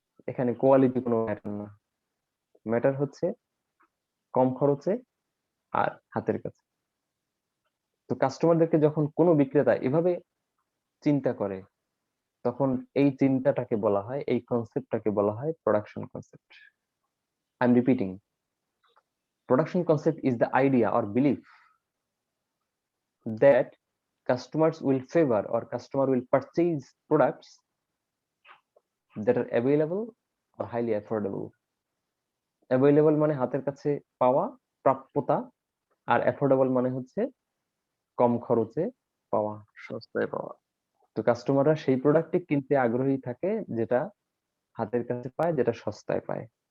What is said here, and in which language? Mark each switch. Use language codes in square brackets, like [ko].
[bn] এখানে কোয়ালিটি কোনো ম্যাটার না, ম্যাটার হচ্ছে কম খরচে আর হাতের কাছে। তো কাস্টমারদেরকে যখন কোনো বিক্রেতা এভাবে চিন্তা করে, তখন এই চিন্তাটাকে বলা হয়, এই কনসেপ্টটাকে বলা হয় production concept. [en] I am repeating, production concept is the idea or belief that customers will favor or customer will purchase products that are available or highly affordable. [bn] Available মানে হাতের কাছে পাওয়া, প্রাপ্যতা, আর affordable মানে হচ্ছে কম খরচে পাওয়া। সস্তায় পাওয়া। তো কাস্টমাররা সেই প্রোডাক্টটি কিনতে আগ্রহী থাকে যেটা হাতের কাছে পায়, যেটা সস্তায় পায়।